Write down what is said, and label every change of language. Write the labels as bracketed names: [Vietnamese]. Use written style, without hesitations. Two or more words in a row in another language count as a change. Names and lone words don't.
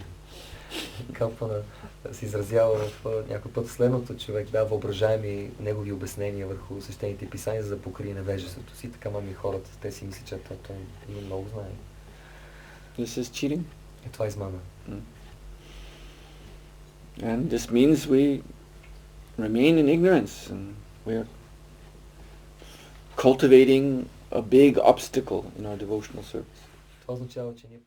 [Bulgarian] Калпана се изразява в някой път следното: човек дава въображаеми негови обяснения върху свещените писания, за да покрие невежеството си. Така мами хората, те си мислят, че той има много знание. [English] This is cheating. [Bulgarian] Това е измама. [English] And this means we remain in ignorance, and we're cultivating a big obstacle in our devotional service. [Bulgarian] Това означава, че ние